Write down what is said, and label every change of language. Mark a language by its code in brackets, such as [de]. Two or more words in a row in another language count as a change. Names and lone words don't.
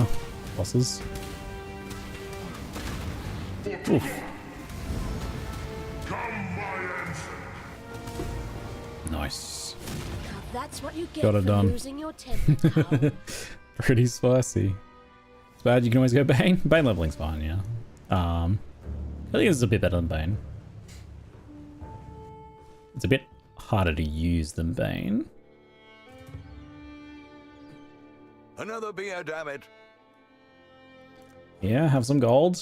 [en] Bosses. Oof. Nice. That's what you get Got it for done. losing your temper, pal. Pretty spicy. It's bad you can always go Bane. Bane leveling's fine, yeah. I think this is a bit better than Bane. It's a bit harder to use than Bane. Another beer, damn it. Yeah, have some gold.